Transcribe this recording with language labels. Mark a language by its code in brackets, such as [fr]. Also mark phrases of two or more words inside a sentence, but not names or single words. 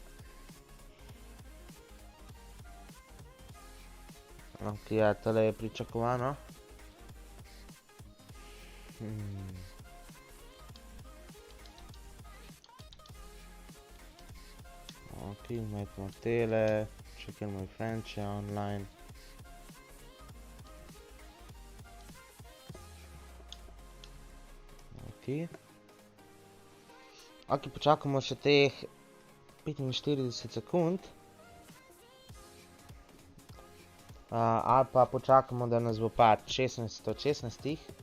[sl] Ok, ja, tole je pričakovano. Ok, metimo tele, [en] check in my friends online. [sl] Ok. Ok, počakamo še teh 45 sekund. Ali pa počakamo, da nas bo pač 16 od 16.